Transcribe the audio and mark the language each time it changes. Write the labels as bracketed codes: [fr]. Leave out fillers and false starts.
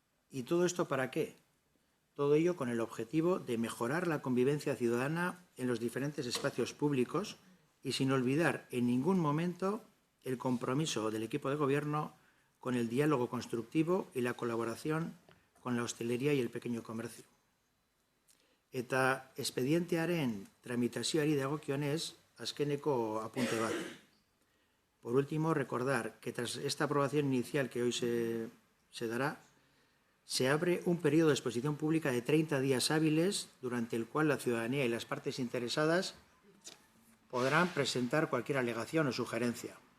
[es] ¿Y todo esto para qué? Todo ello con el objetivo de mejorar la convivencia ciudadana en los diferentes espacios públicos y sin olvidar en ningún momento el compromiso del equipo de gobierno con el diálogo constructivo y la colaboración con la hostelería y el pequeño comercio. [eu] Eta expedientearen tramitazioari dagokionez, azkeneko apunte bat. [es] Por último, recordar que tras esta aprobación inicial que hoy se dará, se abre un periodo de exposición pública de 30 días hábiles, durante el cual la ciudadanía y las partes interesadas podrán presentar cualquier alegación o sugerencia.